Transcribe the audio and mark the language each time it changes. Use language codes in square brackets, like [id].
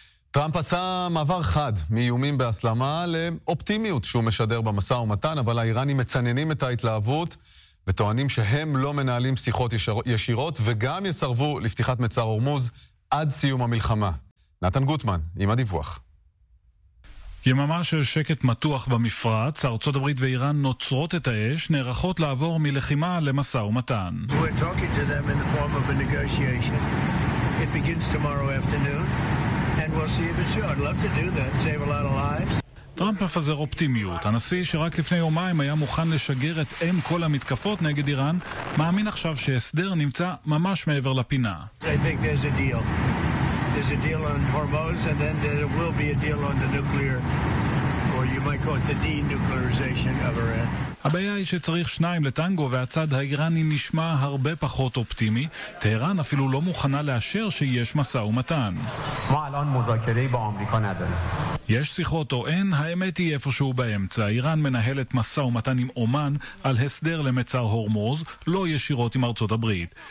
[he] טראמפ עשה מעבר חד מאיומים בהסלמה לאופטימיות שהוא משדר במסע ומתן, אבל האיראנים מצננים את ההתלהבות וטוענים שהם לא מנהלים שיחות ישירות וגם יסרבו לפתיחת מצר הורמוז עד סיום המלחמה. נתן גוטמן, עם הדיווח. יממה של שקט מתוח במפרץ, ארצות הברית ואיראן נוצרות את האש, נערכות לעבור מלחימה למסע ומתן. [en] We're talking to them in the form of a negotiation. It begins tomorrow afternoon, and we'll see if it's true. I'd love to do that, save a lot of lives. [he] טראמפ מפזר אופטימיות. הנשיא שרק לפני יומיים היה מוכן לשגר את אם כל המתקפות נגד איראן, מאמין עכשיו שהסדר נמצא ממש מעבר לפינה. [en] I think there's a deal. There's a deal on Hormuz, and then there will be a deal on the nuclear, or you might call it the denuclearization of Iran. [he] הבעיה היא שצריך שניים לטנגו, והצד האיראני נשמע הרבה פחות אופטימי. טהרן אפילו לא מוכנה לאשר שיש מסע ומתן. מה אלון מוזכרי באמריקה נדל? יש שיחות או אין, האמת היא איפשהו באמצע. איראן מנהלת מסע ומתן עם אומן על הסדר למצר הורמוז, לא ישירות עם ארצות הברית.